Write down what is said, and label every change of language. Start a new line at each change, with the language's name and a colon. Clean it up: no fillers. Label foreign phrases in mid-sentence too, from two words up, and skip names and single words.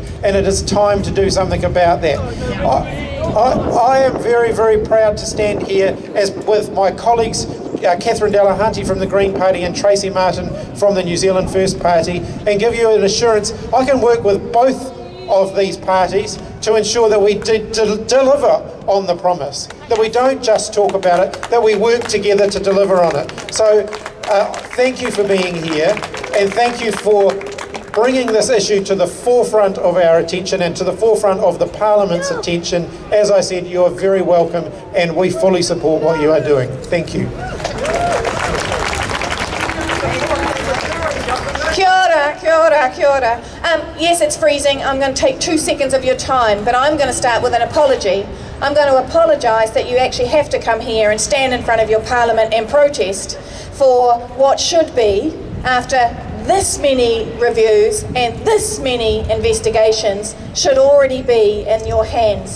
English: And it is time to do something about that. I am very, very proud to stand here with my colleagues, Catherine Delahunty from the Green Party and Tracey Martin from the New Zealand First Party, and give you an assurance I can work with both of these parties to ensure that we deliver on the promise, that we don't just talk about it, that we work together to deliver on it. So thank you for being here, and thank you for bringing this issue to the forefront of our attention and to the forefront of the Parliament's attention. As I said, you are very welcome, and we fully support what you are doing. Thank you.
Māori: Kia ora, kia ora, kia ora.
English: Yes, it's freezing. I'm going to take 2 seconds of your time, but I'm going to start with an apology. I'm going to apologise that you actually have to come here and stand in front of your Parliament and protest for what should be, after this many reviews and this many investigations, should already be in your hands.